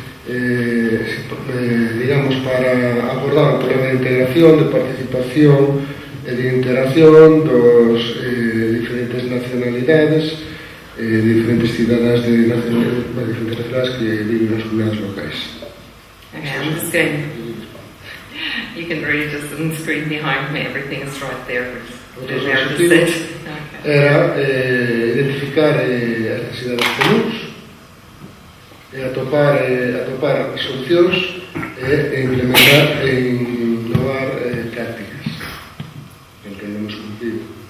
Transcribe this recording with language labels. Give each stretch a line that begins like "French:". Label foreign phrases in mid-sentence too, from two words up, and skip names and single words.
Galician: digamos, para abordar o problema de integración, de participación e de interacción dos diferentes nacionalidades, diferentes cidadáns de diferentes nacionalidades que viven nas comunidades locais.
English: Okay, I'm just going. You can read just on the screen behind me. Everything is right there.
Galician: Era identificar as necesidades comuns, atopar solucións e implementar e innovar prácticas. Entendemos cumprido.